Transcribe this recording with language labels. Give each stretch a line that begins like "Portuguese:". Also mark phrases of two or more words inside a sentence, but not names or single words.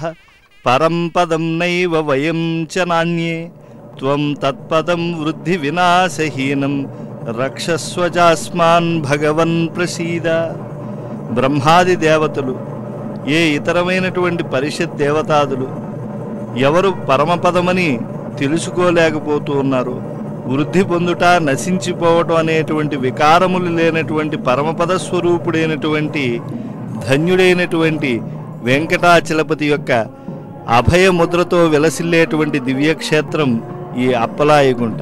Sanskrit: परं पदं नैव वयं च नान्ये त्वं तत्पदं वृद्धिविनाशहीनं रक्षस्वजास्मान् भगवन् प्रसीद.
Telugu: బ్రహ్మాది దేవతలు, ఏ ఇతరమైనటువంటి పరిషత్ దేవతాదులు ఎవరు పరమపదమని తెలుసుకోలేకపోతూ ఉన్నారు, వృద్ధి పొందుట, నశించిపోవటం అనేటువంటి వికారములు లేనటువంటి పరమపద స్వరూపుడైనటువంటి ధన్యుడైనటువంటి వెంకటాచలపతి యొక్క అభయముద్రతో విలసిల్లేటువంటి దివ్యక్షేత్రం ఈ అప్పలాయగుంట.